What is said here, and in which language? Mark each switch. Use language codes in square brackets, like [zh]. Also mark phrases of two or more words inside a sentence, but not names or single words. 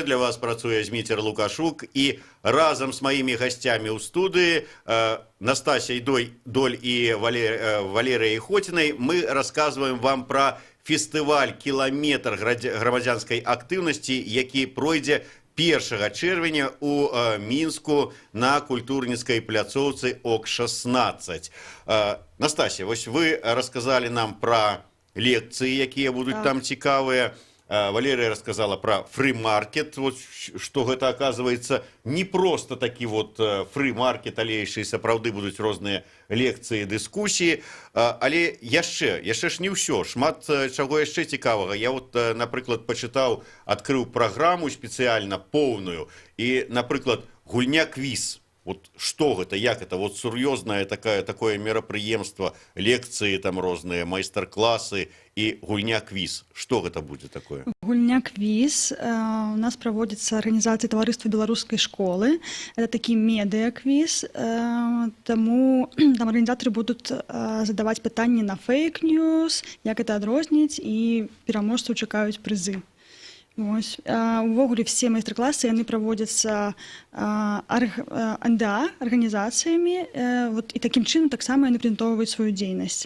[be] Для вас працуе Зміцер Лукашук і разам з маімі гасцямі ў студыі Настасяй Доль і Валерыяй Хотінай мы расказваем вам пра фестываль «Кіламетр грамадзянскай актыўнасці», які пройдзе 1 чэрвеня у Мінску на культурніцкай пляцоўцы ОК-16. Настасья, вось вы расказалі нам пра лекцыі, якія будуць там цікавыя. [ru] Валерия рассказала про фри-маркет, вот, что это оказывается не просто таки вот фри-маркет, [be] але яшчэ сапраўды будуць розныя лекцыі, дыскусіі, але яшчэ ж не ўсё, шмат чаго яшчэ цікавага. Я вот, напрыклад, пачытаў, адкрыў праграму спецыяльна поўную і, напрыклад, гульня-квіз. [ru] Вот что это, [be] як это, вот сур'ёзнае такое мерапрыемства, лекцыі там розныя, майстар-класы і гульня-квіз. [ru] Что это будет такое? Гульня-квіз у нас проводится организацией Товариства белорусской школы. Это такие медиа-квіз, тому там организаторы будут задавать [be] пытанні на фейк-ньюс, як это адрозніць, і пераможцаў чакаюць прызы. Ось. Увогуле все майстар-класы яны праводзяцца НДА арганізацыямі, вот, і такім чынам таксама яны прэзентоўваюць сваю дзейнасць.